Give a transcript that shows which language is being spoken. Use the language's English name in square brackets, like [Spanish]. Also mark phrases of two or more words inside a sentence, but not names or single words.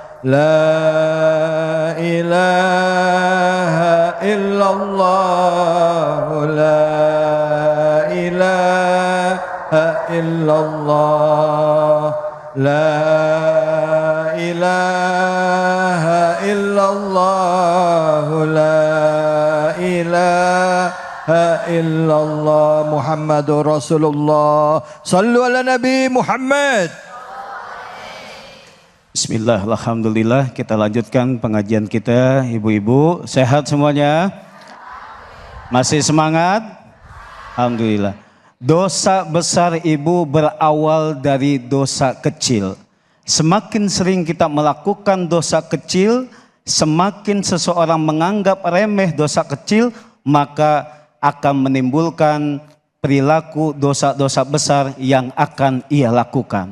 [Arabic] لا إله إلا الله، لا إله إلا الله، لا إله إلا الله، لا إله إلا الله، محمد رسول الله. صلوا على النبي محمد. بسم الله، الحمد لله. [Indonesian] Kita lanjutkan pengajian kita, ibu-ibu. Sehat semuanya? Masih semangat? Alhamdulillah. Dosa besar ibu berawal dari dosa kecil. Semakin sering kita melakukan dosa kecil, semakin seseorang menganggap remeh dosa kecil, maka akan menimbulkan perilaku dosa-dosa besar yang akan ia lakukan.